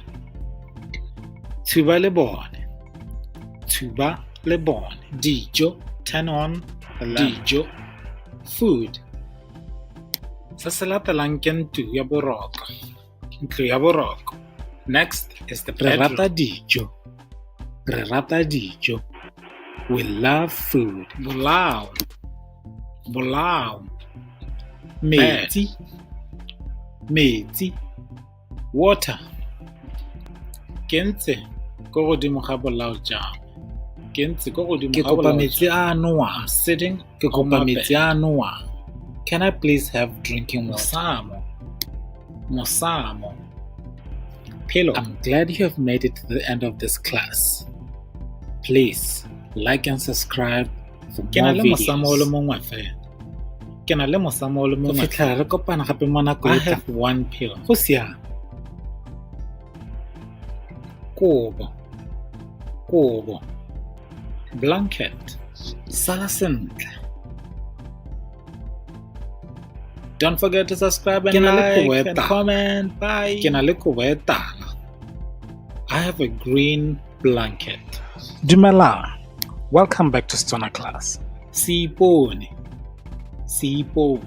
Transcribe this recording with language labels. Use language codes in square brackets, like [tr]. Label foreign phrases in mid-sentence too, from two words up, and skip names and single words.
[tn] Thuba lebone. Thuba lebone. Dijo. [en] Turn on the lamp. [tn] Dijo. Food. Se se latelang ke ntlo ya boroko. Ntlo ya boroko. [en] Next is the bedroom. [tn] Re rata dijo. Re rata dijo. [en] We love food. [tn] Bolao. Bolao. Metsi. Metsi. Water. Ke ntse ko godimo ga bolao jang. Ke ntse ko godimo ga bolao. Ke kopa metsi a nowang. Sitting. Ke kopa metsi a nowang. [en] Can I please have drinking water? [tn] Mosamo. Mosamo. [en] Pillow. I'm glad you have made it to the end of this class. Please like and subscribe for more videos. I have one pillow. [tn] Kobo. Kobo. Blanket. Sala sentle. [en] Don't forget to subscribe and like and comment. Bye. I have a green blanket. [tn] Dumela. [en] Welcome back to Setswana class. [tn] Seipone. Seipone.